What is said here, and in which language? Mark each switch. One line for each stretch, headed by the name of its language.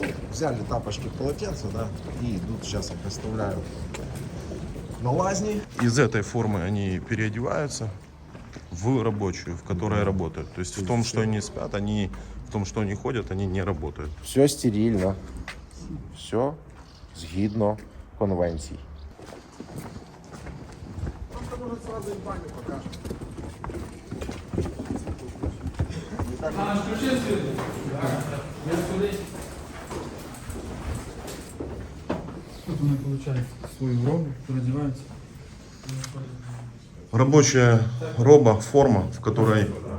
Russian: взяли тапочки, полотенца, да, и идут, сейчас их оставляют на лазни. Из этой формы они переодеваются в рабочую, в которой работают. То есть в том, что они спят, они в том, что они ходят, они не работают. Все стерильно,
Ukrainian: все згідно конвенцій. А, включи світло. Я сюди. Тут вони получають свою робу, переодіваються.
Russian: Рабочая роба, форма, в которой